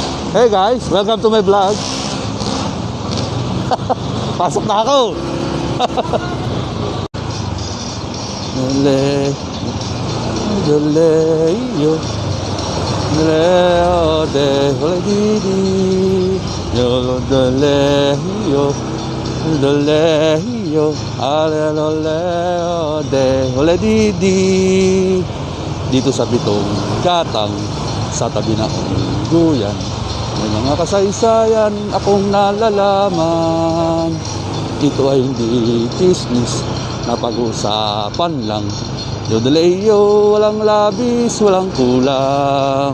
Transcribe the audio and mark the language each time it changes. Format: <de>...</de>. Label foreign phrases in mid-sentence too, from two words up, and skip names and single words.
<en>Hey guys, welcome to my vlog.</en> <tl>Pasok na ako. Dole, dole, yo, dole, dole, didi, yo, dole, yo, dole, yo, ale, dole, dole, didi. Dito sa Bitong Gatang, sa tabi ng Guyan, may mga kasaysayan akong nalalaman. Ito ay hindi chismis na pag-usapan lang. Yodeleyo, walang labis, walang kulang.</tl>